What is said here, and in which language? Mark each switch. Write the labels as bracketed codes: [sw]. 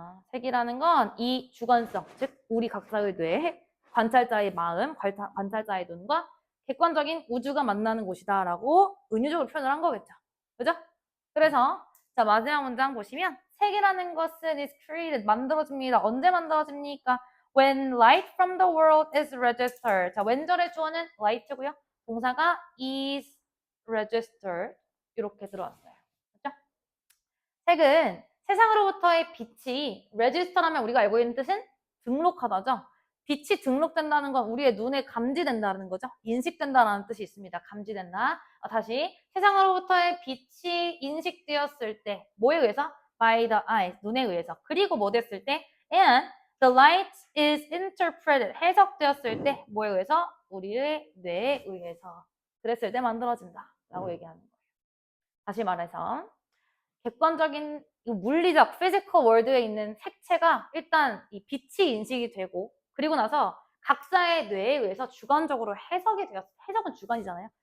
[ko] 색이라는 건 이 주관성, 즉 우리 각자의 뇌, 관찰자의 마음, 관찰자의 눈과 객관적인 우주가 만나는 곳이다라고 은유적으로 표현을 한 거겠죠. 그죠? 그래서 자 마지막 문장 보시면 색이라는 것은 is created, 만들어집니다. 언제 만들어집니까? [en] When light from the world is registered. [ko] 자, 왼절의 주어는 light고요. 동사가 is registered 이렇게 들어왔어요. 그죠? 색은 세상으로부터의 빛이 register하면 우리가 알고 있는 뜻은 등록하다죠. 빛이 등록된다는 건 우리의 눈에 감지된다는 거죠. 인식된다는 뜻이 있습니다. 감지된다. 다시 세상으로부터의 빛이 인식되었을 때 뭐에 의해서? [en] By the eyes, [ko] 눈에 의해서. 그리고 뭐 됐을 때? [en] And the light is interpreted, [ko] 해석되었을 때 뭐에 의해서? 우리의 뇌에 의해서. 그랬을 때 만들어진다 라고 얘기하는 거예요. 다시 말해서 객관적인 물리적 피지컬 월드에 있는 색채가 일단 이 빛이 인식이 되고 그리고 나서 각자의 뇌에 의해서 주관적으로 해석이 되었, 해석은 주관이잖아요.